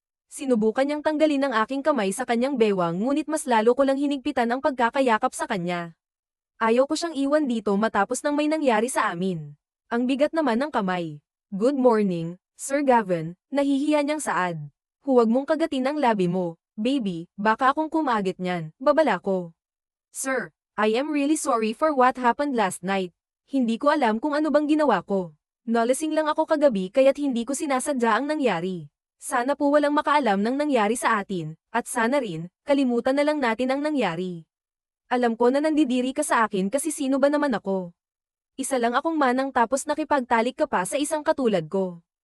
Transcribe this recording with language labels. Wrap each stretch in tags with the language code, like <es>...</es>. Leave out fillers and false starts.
<tl>Sinubukan niyang tanggalin ang aking kamay sa kanyang bewang ngunit mas lalo ko lang hinigpitan ang pagkakayakap sa kanya. Ayaw ko siyang iwan dito matapos ng may nangyari sa amin. Ang bigat naman ng kamay.</tl> <en>Good morning,</en> <tl>Sir Gavin, nahihiya niyang saad. Huwag mong kagatin ang labi mo, baby, baka akong kumagit niyan, babala ko.</tl> <en>Sir, I am really sorry for what happened last night.</en> <tl>Hindi ko alam kung ano bang ginawa ko. Nalasing lang ako kagabi kaya't hindi ko sinasadya ang nangyari. Sana po walang makaalam ng nangyari sa atin, at sana rin, kalimutan na lang natin ang nangyari. Alam ko na nandidiri ka sa akin kasi sino ba naman ako? Isa lang akong manang tapos nakipagtalik ka pa sa isang katulad ko.</tl>